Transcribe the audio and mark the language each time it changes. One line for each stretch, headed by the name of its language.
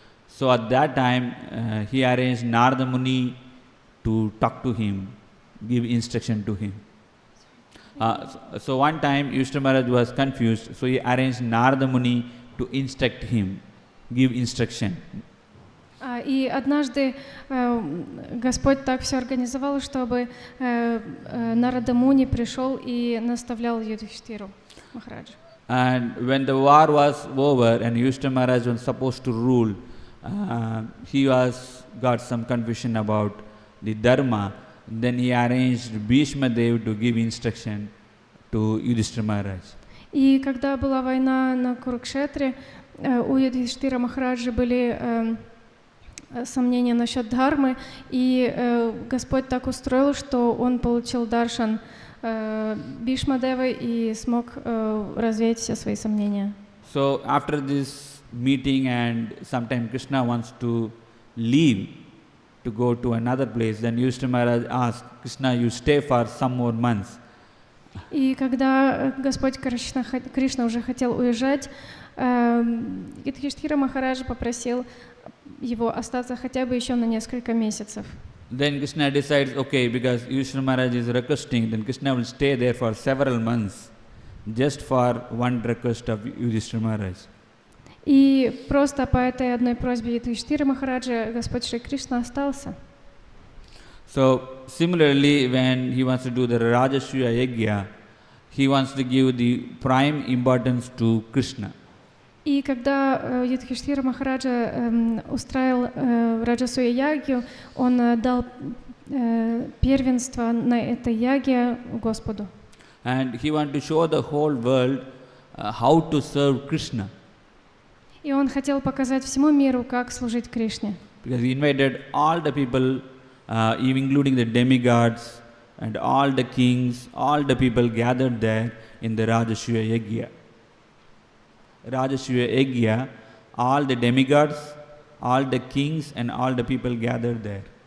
English: So at that time he arranged Narada Muni to talk to him, give instruction to him. So one time Yudhishthira Maharaj was confused, so he arranged Narada Muni to instruct him, give instruction.
Russian: И однажды Господь так все организовал, чтобы Нарада Муни пришел и наставлял Юдхиштхиру Махараджа.
English: And when the war was over and Yudhishthira Maharaj was supposed to rule, he got some confusion about the dharma. Then he arranged Bhishma Dev to give instruction to Yudhishthira Maharaj.
Russian: И когда была война на Курукшетре, у Юдхиштхира Махараджа были сомнения насчет дхармы, и Господь так устроил, что он получил даршан Бхишма Девы и смог развеять все свои сомнения.
English: So after this meeting, and sometime Krishna wants to leave to go to another place, then Yudhishthira Maharaj asked Krishna, you stay for some more months.
Russian: И когда Господь Кришна уже хотел уезжать, Юдхиштхира Махарадж попросил его остаться хотя бы еще на несколько месяцев.
English: Then Krishna decides, okay, because Yudhishthira Maharaj is requesting, then Krishna will stay there for several months, just for one request of Yudhishthira Maharaj.
Russian: И просто по этой одной просьбе Юдхиштхира Махараджа Господь Шри Кришна остался.
English: So similarly, when he wants to do the Rajasuya Yajna, he wants to give the prime importance to Krishna.
Russian: И когда Юдхиштхира Махараджа устраивал Раджасуя Ягью, он дал первенство на этой ягье Господу.
English: And he wanted to show the whole world how to serve Krishna.
Russian: И он хотел показать всему миру, как служить Кришне.
English: Because he invited all the people, including the demigods and all the kings, all the people gathered there in the Rajasuya Yajna. Rajasuya Yajna, all the demigods, all the kings and all the people gathered there.